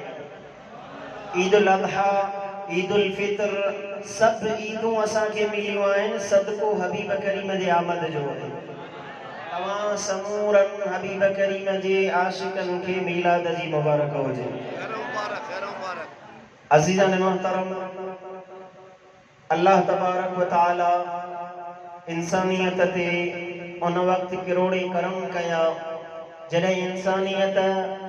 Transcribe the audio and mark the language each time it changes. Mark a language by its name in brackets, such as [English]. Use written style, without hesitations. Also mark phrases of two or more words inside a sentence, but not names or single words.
[Sindhi] ईद उल अज़हा ईद उल फितर सभु ईदूं असांखे मिलियूं आहिनि सदको हबीब करीम जे आमद जो आहे। तव्हां समूरनि हबीब करीम जे आशिकनि खे मीलाद जी मुबारक हुजे। अज़ीज़ान मोहतरम [Arabic] الله تبارك وتعالى [Sindhi] इंसानियत ते उन वक़्त किरोड़े करम कया जॾहिं इंसानियत